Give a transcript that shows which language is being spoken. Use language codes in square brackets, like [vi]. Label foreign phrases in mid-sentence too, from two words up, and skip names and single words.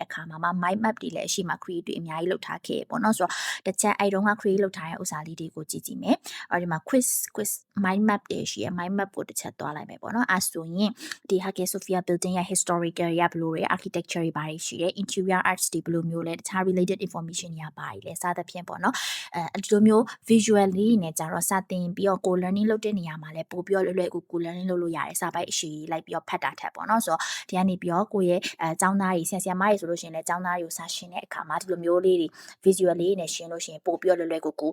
[my] အခါမှာ [en] mind map [my] တွေလည်းအရှိမ create တွေအများကြီးလုပ်ထားခဲ့ပေါ့နော်ဆိုတော့တစ်ချက်အဲ့တုန်းက create လုပ်ထားတဲ့ဥစ္စာလေးတွေကိုကြည့်မယ်အဲ့ဒီမှာ [en] quiz mind map [my] တွေရှိရ [en] mind map [my] ကိုတစ်ချက်သွားလိုက်မယ်ပေါ့နော်အဲ့ဆိုရင်ဒီ Hagia Sophia building ရဲ့ historical ရဘလို့တွေ architecture တွေဘာတွေရှိတယ် [en] interior arts [my] တွေဘယ်လိုမျိုးလဲတခြား [en] related information [my] တွေဘာတွေလဲစ သဖြင့်ပေါ့နော်ဒီလိုမျိုး visually နဲ့ကြတော့စာသင်ပြီးတော့ကို learning လုပ်တဲ့နေရာမှာလည်းပို့ပြီးတော့လွယ်ကူ learning လုပ်လို့ရတယ်စာပိုက်အရှိလိုက်ပြီးတော့ဖတ်တာထက်ပေါ့နော်ဆိုတော့ဒီကနေ ပြီးတော့ကိုရဲ့ကျောင်းသားတွေဆရာမတွေဆိုလို့ရှိရင်လည်းကျောင်းသားတွေကိုစာရှင်းတဲ့အခါမှာဒီလိုမျိုးလေးတွေ visually နဲ့ရှင်းလို့ရှိရင်ပို့ပြီးတော့လွယ်ကူ